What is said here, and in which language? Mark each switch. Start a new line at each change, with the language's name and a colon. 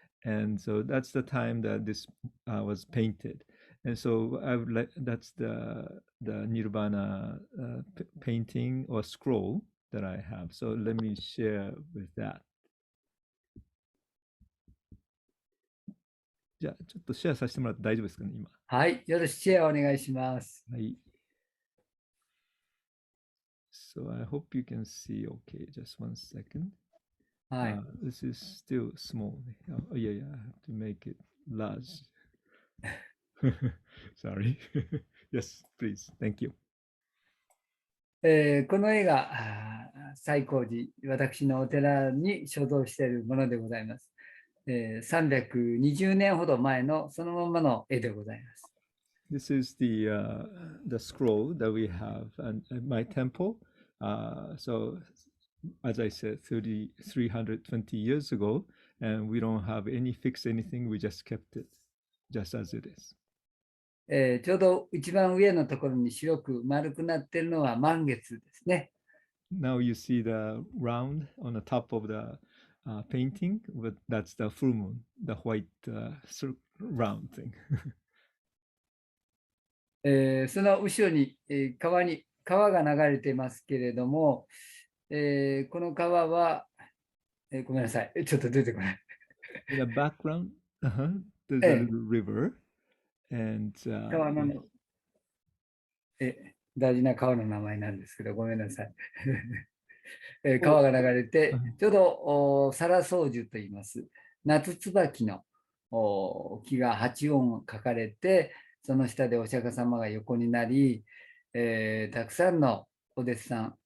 English: And so that's the time that this was painted. And so I would like, that's the Nirvana painting or scroll that I have. So let me share with that.
Japanese: じゃあちょっとシェアさせてもらって大丈夫ですかね、今。はい、よろしくシェアお願いします。はい。
English: So I hope you can see okay. Just one second.
Japanese: はい。
English: This is still small. Oh, yeah, I have to make it large. Sorry. Yes, please. Thank you.
Japanese: この絵が西光寺、私のお寺に所蔵しているものでございます。 320年ほど前のそのままの絵でございます。
English: This is the scroll that we have at my temple. So, as I said, 320 years ago, and we don't have any fix anything. We just kept it just as it is.
Japanese: ちょうど一番上のところに白く丸くなっているのは満月ですね。
English: Now you see the round on the top of the painting, but that's the full moon, the white round thing.
Japanese: その後ろに、川が流れてますけれども、この川は、ごめんなさい、ちょっと出てこない。
English: In the background, there's a little river, and
Japanese: 川の大事な川の名前なんですけど、ごめんなさい。川が流れて、ちょうどサラソウジュと言います。夏椿の木が8音書かれて、その下でお釈迦様が横になり、たくさんのお弟子さん、